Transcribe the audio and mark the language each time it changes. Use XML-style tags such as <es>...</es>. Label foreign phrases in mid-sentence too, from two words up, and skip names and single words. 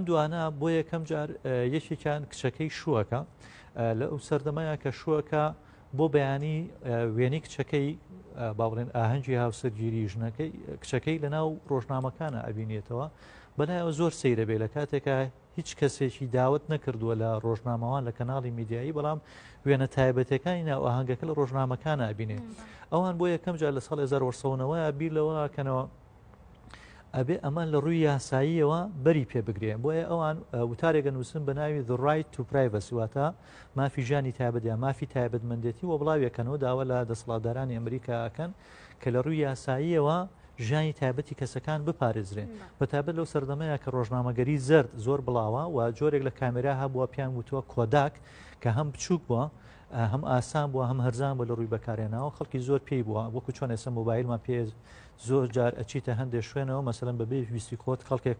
<ckb>دوانە بۆ یەکەم جار یەکێکیان کچەکەی شووەکە لە ئەو سەردەمەیە کە شووەکە بۆ بەیانی وێنەی کچەکەی باڵێن ئاهەنگی هاوسەرگیری ژنەکەی کچەکەی لە ناو ڕۆژنامەکانە ئەبینێتەوە بەنایەوە زۆر سەیرە بێ لە کاتێکە هیچ کەسێکی داوت نەکردووە لە ڕۆژنامەوان لە کەناڵی میدیایی بەڵام وێنە تایبەتەکانی ناو ئاهەنگەکە لە ڕۆژنامەکانە ئەبینێ ئەوان بۆ یەکەم جار لە ساڵ 1970ەوە بیر لەوەکەنەوە ئەبێ ئەمان لە ڕووی یاساییەوە بەری پێ بگرێن بۆیە ئەوان وتارێکە نووسن بە ناوی</ckb> <en>the right to privacy</en> <ckb>واتە مافی ژیانی تایبەتیان مافی تایبەتمەندێتی و بڵاوێکەنەوە داوە لە دەسەڵاتدارانی ئەمریکاکەن کە لە ڕووی یاساییەوە ژیانی تایبەتی کەسەکان بپارێزرێن بەتابەت لەو سەردەمەیە کە ڕۆژنامەگەری زرد زۆر بڵاوە و جۆرێک لە کامێرا هەبووە پیان وتووە کۆداک کە هەم بچووک بووە هەم ئاسان بووە هەم هەرزان بۆ لە ڕووی بەکارێنەوە خەڵکی زۆر پێی بووە وەکو چۆن ئێستا مۆبایلمان پێ زۆر جار ئەچیتە هەندێک شوێنەوە مەسەلەن بەبێ ویستی کۆت خەڵکێک</ckb>